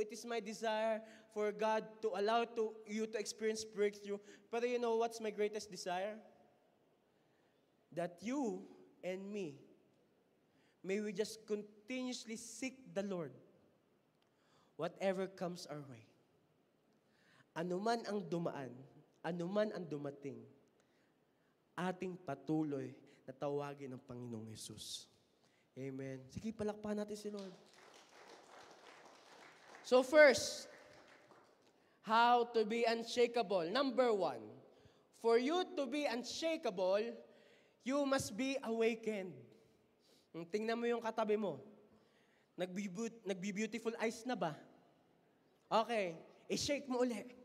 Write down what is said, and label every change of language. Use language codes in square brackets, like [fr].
[en] It is my desire for God to allow you to experience breakthrough. But you know what's my greatest desire? That you and me, may we just continuously seek the Lord. Whatever comes our way. [tl] Anuman ang dumaan, anuman ang dumating, ating patuloy na tawagin ng Panginoong Hesus. Amen. Sige, palakpakan natin si Lord. [en] So first, how to be unshakable. Number 1, for you to be unshakable, you must be awakened. [tl] Tingnan mo yung katabi mo. Nagbi- [en] beautiful eyes [tl] na ba? Okay. I-shake mo uli.